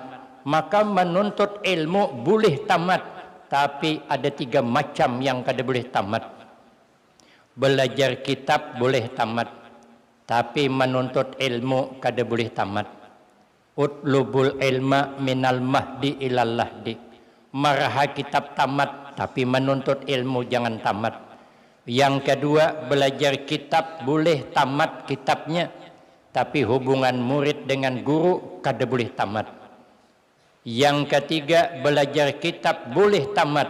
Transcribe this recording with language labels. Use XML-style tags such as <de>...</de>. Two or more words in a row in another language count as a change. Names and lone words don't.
<bjn>Maka menuntut ilmu boleh tamat. Tapi ada 3 macam yang kada boleh tamat. Belajar kitab boleh tamat. Tapi menuntut ilmu kada boleh tamat.</bjn> <ar>اطلبوا العلم من المهد إلى اللحد.</ar> <bjn>Maraha kitab tamat. Tapi menuntut ilmu jangan tamat. Yang kedua, belajar kitab boleh tamat kitabnya. Tapi hubungan murid dengan guru kada boleh tamat. Yang ketiga, belajar kitab boleh tamat.</bjn>